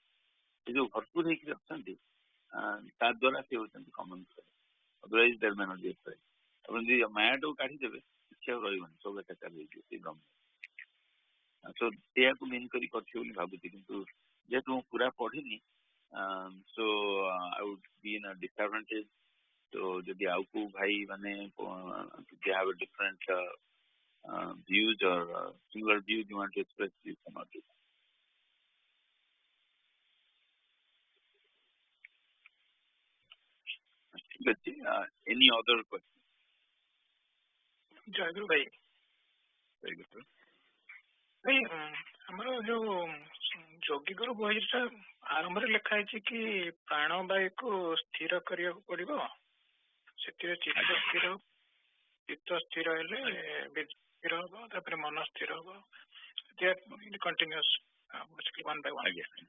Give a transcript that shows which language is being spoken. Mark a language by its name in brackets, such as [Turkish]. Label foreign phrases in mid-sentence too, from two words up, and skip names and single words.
[Odia] ସେ ଯୋଉ ଭରପୁର ହେଇକି ଅଛନ୍ତି ତା ଦ୍ୱାରା ସେ ହଉଛନ୍ତି [English] common thread, otherwise they may not be a thread. [Odia] ଆପଣ ଯଦି ମାୟାଟାକୁ କାଢିଦେବେ କିଛି ଆଉ ରହିବନି, ସବୁ ଏକାକାର ହେଇଯିବ ସେଇ ବ୍ରହ୍ମ। ତ ସେଇଆକୁ ମେନ୍ କରି କରିଛି ବୋଲି ଭାବୁଛି, କିନ୍ତୁ ଯେହେତୁ ମୁଁ ପୁରା ପଢିନି, [English] so I would be in a disadvantage. So [Odia] ଯଦି ଆଉ କୋଉ ଭାଇ ମାନେ [English] they have a different views or similar views you want to express, you cannot do that. [Odia] ଠିକ ଅଛି, [English] any other question? [Odia] ଜୟଗୁରୁ ଭାଇ, ଭାଇ ଆମର ଯୋଉ ଯୋଗୀଗୁରୁ ବହିଟା ଆରମ୍ଭରେ ଲେଖା ହେଇଛି କି ପ୍ରାଣବାୟୁକୁ ସ୍ଥିର କରିବାକୁ ପଡିବ, ସେଥିରେ ଚିତ୍ତ ସ୍ଥିର ହେଲେ ସ୍ଥିର ହବ, ତାପରେ ମନ ସ୍ଥିର ହବ, [English] continuous one by one.